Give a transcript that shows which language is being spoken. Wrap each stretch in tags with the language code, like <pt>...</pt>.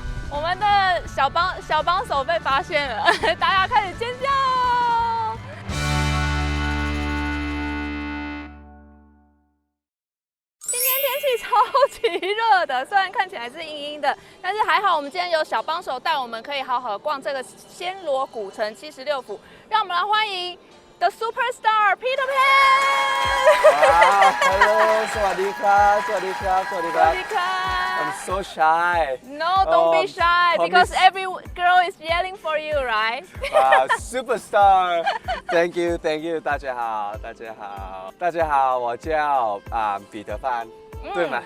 <zh>我们的小帮手被发现了，大家开始尖叫。今天天气超级热的，虽然看起来是阴阴的，但是还好我们今天有小帮手带我们，可以好好逛这个暹罗古城76府。让我们来欢迎 The Superstar PeterPan.</zh> <en>Hello,</en> <th>สวัสดีครับ</th> <en>I'm so shy. No, don't be shy because every girl is yelling for you, right? Superstar. Thank you.</en> <zh>大家好，我叫彼得潘，对吗？</zh>